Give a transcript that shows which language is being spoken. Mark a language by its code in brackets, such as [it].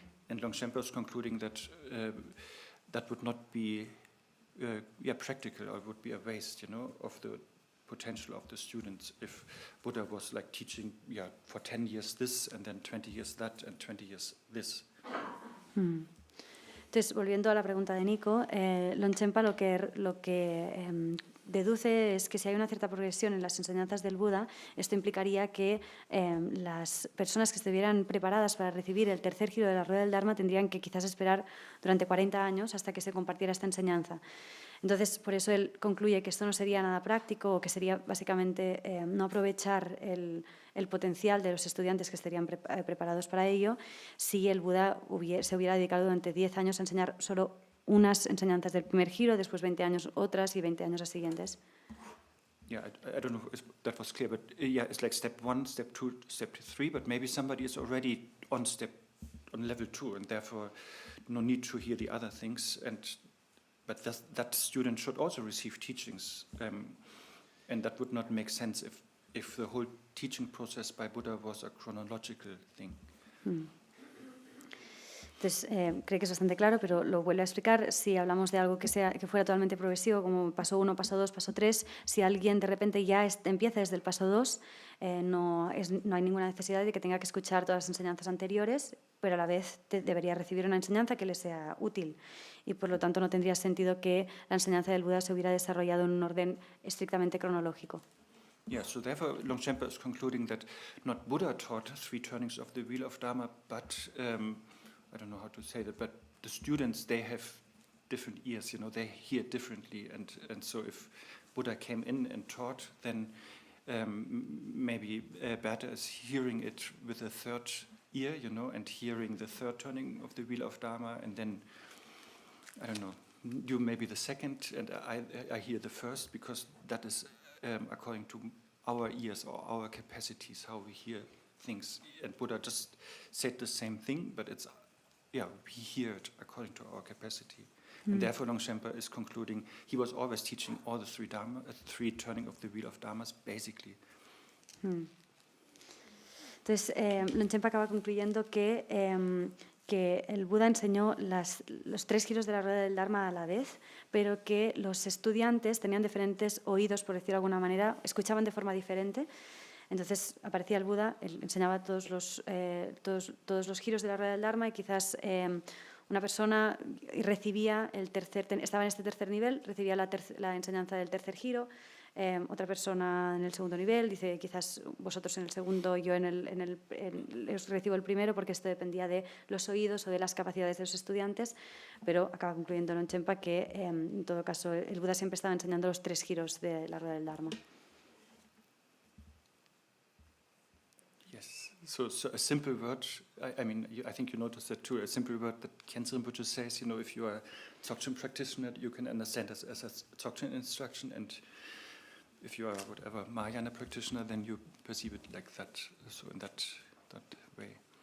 [en] And Longchenpa is concluding that that would not be practical, or would be a waste, of the potential of the students if Buddha was like teaching for 10 years this, and then 20 years that, and 20 years this. [es] Entonces, volviendo a la pregunta de Nico, Longchenpa lo que deduce es que si hay una cierta progresión en las enseñanzas del Buda, esto implicaría que las personas que estuvieran preparadas para recibir el tercer giro de la rueda del Dharma tendrían que quizás esperar durante 40 años hasta que se compartiera esta enseñanza. Entonces, por eso él concluye que esto no sería nada práctico, o que sería básicamente no aprovechar el potencial de los estudiantes que estarían preparados para ello si el Buda se hubiera dedicado durante 10 años a enseñar solo unas enseñanzas del primer giro, después 20 años otras y 20 años las siguientes. [en] Yeah, I don't know if that was clear, but it's like step 1, step 2, step 3, but maybe somebody is already on level 2, and therefore no need to hear the other things. But that student should also receive teachings, and that would not make sense if the whole teaching process by Buddha was a chronological thing. [es] Entonces, cree que es bastante claro, pero lo vuelve a explicar. Si hablamos de algo que fuera totalmente progresivo, como paso 1, paso 2, paso 3, si alguien de repente ya empieza desde el paso 2, no hay ninguna necesidad de que tenga que escuchar todas las enseñanzas anteriores, pero a la vez debería recibir una enseñanza que le sea útil. Y por lo tanto no tendría sentido que la enseñanza del Buda se hubiera desarrollado en un orden estrictamente cronológico. [en] Yeah, so therefore Longchenpa is concluding that not Buddha taught 3 turnings of the wheel of Dharma, but I don't know how to say that, but the students, they have different ears, they hear differently, and so if Buddha came in and taught, then maybe better is hearing it with a third ear, and hearing the third turning of the wheel of Dharma, and then, I don't know, do maybe the second, and I hear the first, because that is according to our ears or our capacities, how we hear things. And Buddha just said the same thing, but it's we hear it according to our capacity. And therefore Longchenpa is concluding he was always teaching all the 3 turning of the wheel of Dharmas, basically. [es] Entonces, Longchenpa acaba concluyendo que el Buda enseñó los 3 giros de la rueda del Dharma a la vez, pero que los estudiantes tenían diferentes oídos, por decirlo de alguna manera, escuchaban de forma diferente. Entonces aparecía el Buda, él enseñaba todos los giros de la rueda del Dharma, y quizás una persona recibía estaba en este tercer nivel, recibía la enseñanza del tercer giro. Otra persona en el segundo nivel dice, quizás vosotros en el segundo, yo os recibo el primero, porque esto dependía de los oídos o de las capacidades de los estudiantes, pero acaba concluyendo Longchenpa que en todo caso el Buda siempre estaba enseñando los 3 giros de la rueda del Dharma. [en] Yes, so a simple word, I think you noticed that too, a simple word that Khyentse Rinpoche says, if you are a Dzogchen practitioner, you can understand as a Dzogchen instruction, and if you are whatever Mahayana practitioner, then you perceive it like that, so in that way.